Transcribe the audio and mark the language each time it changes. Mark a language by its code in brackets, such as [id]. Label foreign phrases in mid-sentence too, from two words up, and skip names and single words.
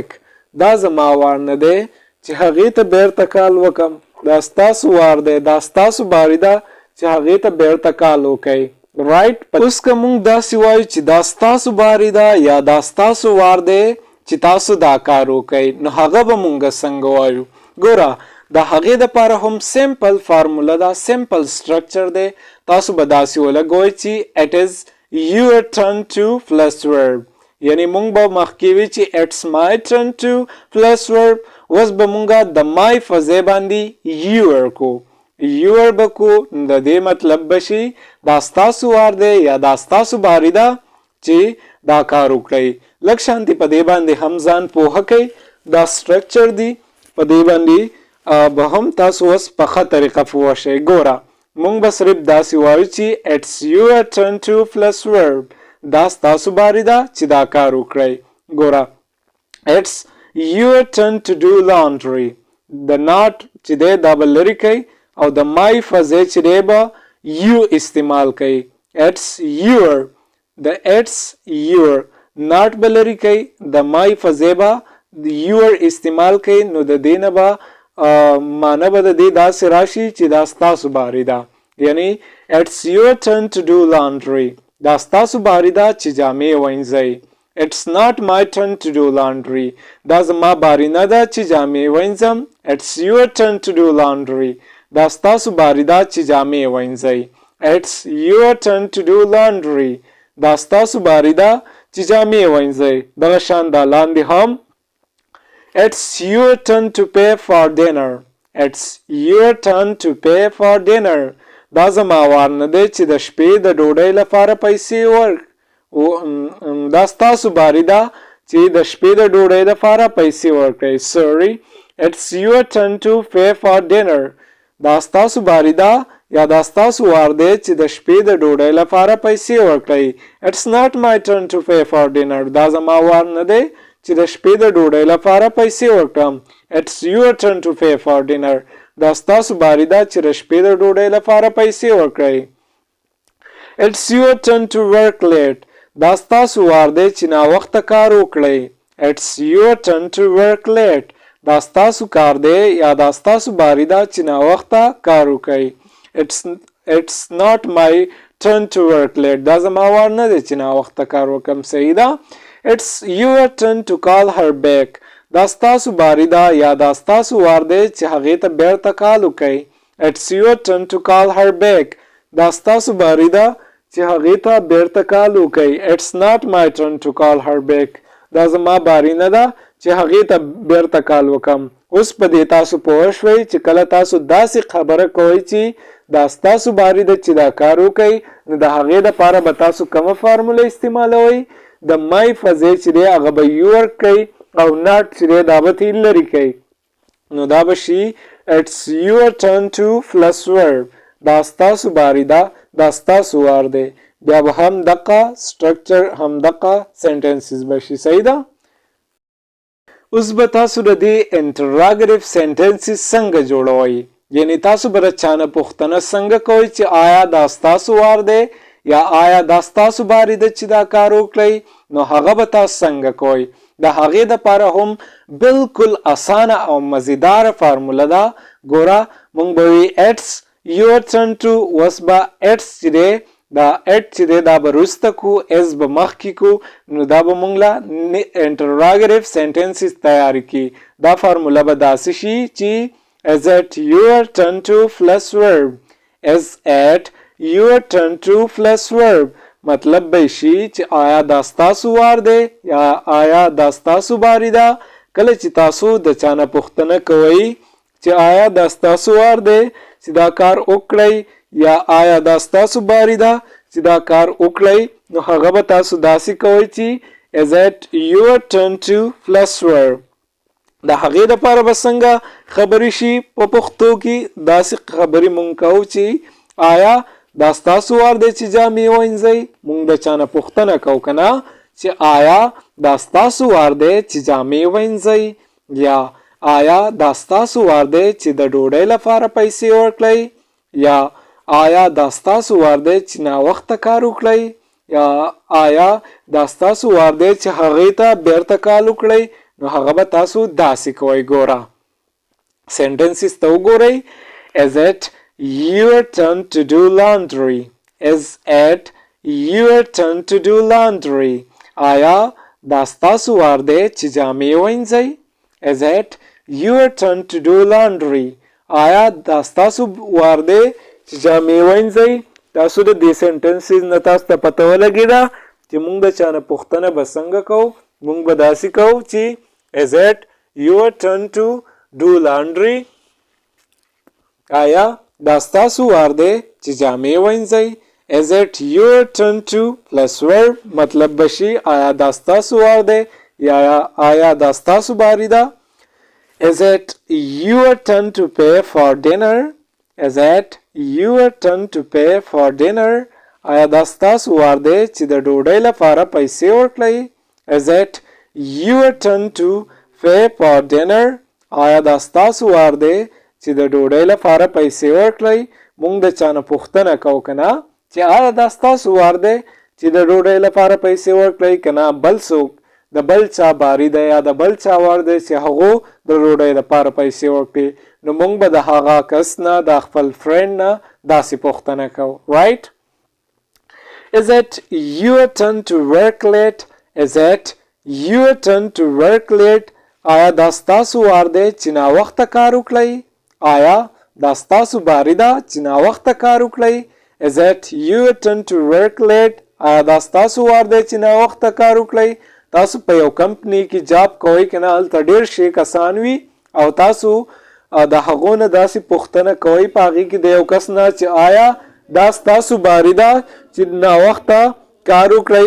[ps] دا زما وار نه دی چې هغې ته بیرته کال وکړم. دا ستاسو وار دی، دا ستاسو باری ده چې هغې ته بیرته کال وکئ. رایټ اوس که موږ داسې وایو چې دا ستاسو باری ده یا دا ستاسو وار دی چې تاسو دا کار وکئ، نو هغه به موږ څنګه وایو؟ ګوره د هغې دپاره هم [en] simple formula [ps] ده، [en] simple structure [ps] دی. تاسو به داسې ولګوئ چې [en] it is your turn to plus verb. [ps] یعنی موږ به مخکې وي چې [en] it's my turn to plus verb. [ps] اوس به موږ د my په ځای باندې your کو، your به کو، د دې مطلب به شي دا ستاسو وار دی یا دا ستاسو باری ده چې دا کار وکړئ. لږ شانتي په دې باندې هم ځان پوهه کوئ. دا سټرکچر دی په دې باندې به هم تاسو اوس په ښه طریقه پوه شئ. ګوره مونږ به صرف داسې وایو چې [en] it's your turn to plus verb. [ps] دا ستاسو باری ده چې دا کار وکړئ. [en] ګوره it's your turn to do laundry. [ps] د not چې دی دا به لرې کوئ او د my فضې چې دی به you استعمال کوئ. [en] it's your [ps] د [en] it's your not [ps] به لرې کوئ د my فضې به your استعمال کوئ. نو د دې نه به معنی به د دې داسې راشي چې دا ستاسو باری ده. [en] یعنی it's your turn to do laundry. [ps] دا ستاسو باری ده چې جامې وینځئ. [en] it's not my turn to do laundry. [ps] دا زما باری نه ده چې جامې وینځم. [en] it's your turn to do laundry. [ps] دا ستاسو باری ده چې جامې وینځئ. [en] it's your turn to do laundry. [ps] دا ستاسو باری ده چې جامې وینځئ. دغه شان دا لاندې هم [en] it's your turn to pay for dinner. it's your turn to pay for dinner. [ps] دا زما وار نه دی چې د شپې د ډوډۍ لپاره پیسې دا ستاسو باری ده چې د شپې د ډوډۍ لپاره پیسې ورکړئ. [en] sorry it's your turn to pay for dinner. [ps] دا ستاسو باری ده یا دا ستاسو وار دی چې د شپې د ډوډۍ لپاره پیسې ورکړئ. [en] it's not my turn to pay for dinner. [ps] دا زما وار نه دی چې د شپې د ډوډۍ لپاره پیسې ورکړم. [en] it's your turn to pay for dinner. [ps] دا ستاسو باری ده چې د شپې د ډوډۍ لپاره پیسې ورکړئ. [en] it's your turn to work late. [ps] دا ستاسو وار دی چې ناوخته کار وکړئ. [en] it's your turn to work late. [ps] دا ستاسو کار دی یا دا ستاسو باری ده چې ناوخته کار وکړئ. [en] it's not my turn to work late. [ps] دا زما وار نه دی چې ناوخته کار وکړم. صحیح ده. [en] it's your turn to call her back. [ps] دا ستاسو باری ده یا دا ستاسو وار دی چې هغې ته بیرته کال وکئ. [en] it's your turn to call her back. [ps] دا ستاسو باری ده چې هغې ته بیرته کال وکئ. [en] it's not my turn to call her back. [ps] دا زما باری نه ده چې هغې ته بیرته کال وکم. اوس په دې تاسو پوه شوئ چې کله تاسو داسې خبره کوئ چې دا ستاسو باری ده چې دا کار وکئ نو د هغې دپاره به تاسو کومه فارموله استعمالوئ؟ د my فضې چې دی هغه به your کوئ او not چې دی دا به ترې لرې کوئ. نو دا به شي [en] it's your turn to plus verb. [ps] دا ستاسو باری ده دا ستاسو وار دی. بیا به هم دقه سټرکچر هم دقه سنټنسز به شي. صحیح ده. اوس به تاسو د دې [en] interrogative sentences [ps] څنګه جوړوئ؟ یعنی تاسو به د چا نه پوښتنه څنګه کوئ چې آیا دا ستاسو وار دی یا آیا دا ستاسو باری ده چې دا کار وکړئ؟ نو هغه به تاسو څنګه کوئ؟ د هغې دپاره هم بالکل اسانه او مزیداره فارموله ده. ګوره مونږ به وي [en] it's your turn to. [ps] اوس به it's چې دی دا it چې دی دا به وروسته کو is به مخکې کو. نو دا به مونږ له [en] interrogative sentences [ps] تیارې کړي. دا فارموله به داسې شي چې [en] is it your turn to plus verb. is it your turn to plus verb. [ps] مطلب به شي چې آیا دا ستاسو وار دی یا آیا دا ستاسو باری ده. کله چې تاسو د چا نه پوښتنه کوئ چې آیا دا ستاسو وار دی چې دا کار وکړئ یا آیا دا ستاسو باری ده چې دا کار وکړئ نو هغه به تاسو داسې کوئ چې [en] is it your turn to plus verb. [ps] د هغې دپاره به څنګه خبرې شي په پښتو کې؟ داسې خبرې مونږ کوو چې آیا دا ستاسو وار دی چې جامې وینځئ؟ مونږ د چا نه پوښتنه کوو که نه چې آیا دا ستاسو وار دی چې جامې وینځئ یا آیا دا ستاسو وار دی چې د ډوډۍ لپاره پیسې ورکړئ یا آیا دا ستاسو وار دی چې ناوخته کار وکړئ یا آیا دا ستاسو وار دی چې هغې ته بیرته کال وکړئ؟ نو هغه به تاسو داسې کوئ. ګوره سنټنسز ته وګورئ. [en] is it your turn to do laundry. is it your turn to do laundry. [ps] آیا دا ستاسو وار دی چې جامې وینځئ؟ [en] is it your turn to do laundry. [ps] آیا دا ستاسو وار دی چې جامې وینځئ؟ تاسو د دې سنټنسز نه تاسو ته پته ولګېده چې مونږ د چا نه پوښتنه به څنګه کوو؟ مونږ به داسې کوو چې [en] is it your turn to do laundry. [ps] آیا دا ستاسو وار دی چې جامې وینځئ؟ [en] is it your turn to plus verb [ps] مطلب بشي آیا دا ستاسو وار دی یا آیا دا ستاسو باری ده. [en] Is it your turn to pay for dinner? Is it your turn to pay for dinner? [ps] آیا دا ستاسو وار دی چې د ډوډۍ لپاره پیسې ورکړئ. [en] Is it your turn to pay for dinner? [ps] آیا دا ستاسو وار دی چې د ډوډۍ لپاره پیسې ورکړئ. مونږ د چا نه پوښتنه کوو که نه چې آیا دا ستاسو وار دی چې د ډوډۍ لپاره پیسې ورکړئ که نه بل څوک د بل چا باری دی یا د بل چا وار دی چې هغو د ډوډۍ لپاره پیسې ورکړي. نو مونږ به د هغه کس نه د خپل فرینډ نه داسې پوښتنه کوو. رایټ. [en] Is it your turn to work late? Is it your turn to work late? [ps] آیا دا ستاسو وار دی چې ناوخته کار وکړئ. آیا دا ستاسو باری ده چې ناوخته کار وکړئ. [en] Is it your turn to work late? [ps] آیا دا ستاسو وار دی چې ناوخته کار وکړئ. تاسو په یو کمپنی کې جاب کوئ که نه هلته ډېر شی کسان وي او تاسو د هغو نه داسې پوښتنه کوئ په هغې کې د یو کس نه چې آیا دا ستاسو باری ده چې ناوخته کار وکړئ.